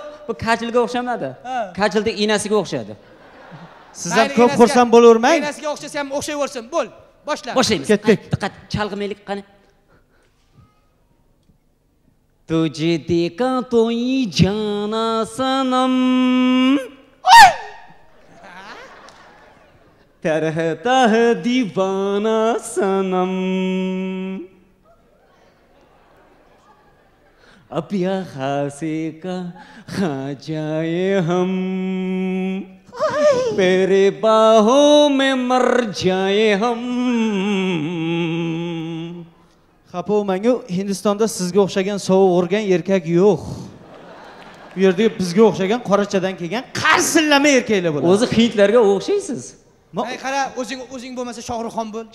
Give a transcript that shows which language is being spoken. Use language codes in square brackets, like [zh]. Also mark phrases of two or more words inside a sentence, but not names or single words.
[uz] Bu kajilga o'xshamadi. Kajildek inasiga o'xshadi. Siz ham ko'p xursand bo'lavermang. Enasiga o'xshasa ham o'xshayversin. Bo'l, boshla. Boshlaymiz. Ketdik. Diqqat, chalg'imaylik qani. [hi] तुझे देखा तो ये जाना सनम. तरहता है दीवाना सनम अब यहाँ से कहाँ जाए हम तेरे बाहों में मर जाए हम [uz] Xafa bo'lmang-ku, Hindistonda sizga o'xshagan sovuq urgan erkak yo'q. Bu yerda bizga o'xshagan qorachadan kelgan qarsillama erkaklar bo'ladi. O'zi hindlarga o'xshaysiz. Ay qara, o'zing bo'lmasa Shohruxxon bo'l.